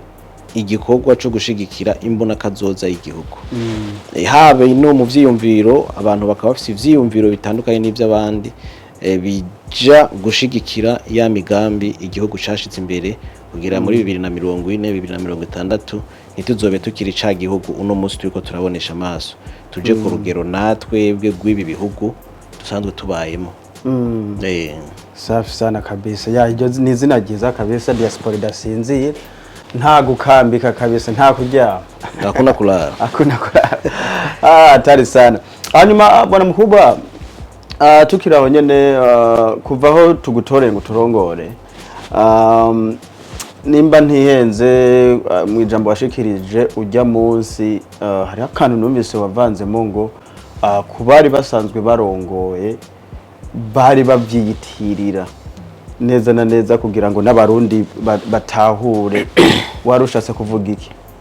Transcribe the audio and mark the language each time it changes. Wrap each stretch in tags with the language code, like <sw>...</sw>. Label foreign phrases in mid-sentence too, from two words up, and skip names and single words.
<rn>igikorwa cyo gushigikira imbona kazoza y'igihugu habe no mu vyiyumviro abantu bakaba bafite ivyiyumviro bitandukanye n'ivy'abandi bija gushigikira ya migambi igihugu cashize imbere kugira muri 2040 2060 ntituzobe tukiri ca gihugu uno munsi turiko turabonesha amaso tuje ku rugero natwe bwe rw'ibi bihugu dusanzwe tubayemo.</rn> <sw>Safi sana</sw> <rn>kabisa ya iryo ni izina ryiza kabisa diaspora idasinzira nta gukambika kabisa nta kuryama</rn> <sw>hakuna kulala</sw> <rn>atari sana. Hanyuma</rn> <sw>bwana mkubwa</sw> <rn>tukiraho nyene kuvaho tugutoreye ngo turongore nimba ntihenze mu ijambo washikirije ujya munsi hari akantu numvise wavanzemo ngo kubari basanzwe barongoye bari bavyiyitirira neza na neza kugira ngo n'abarundi batahure warushase kuvuga iki?</rn>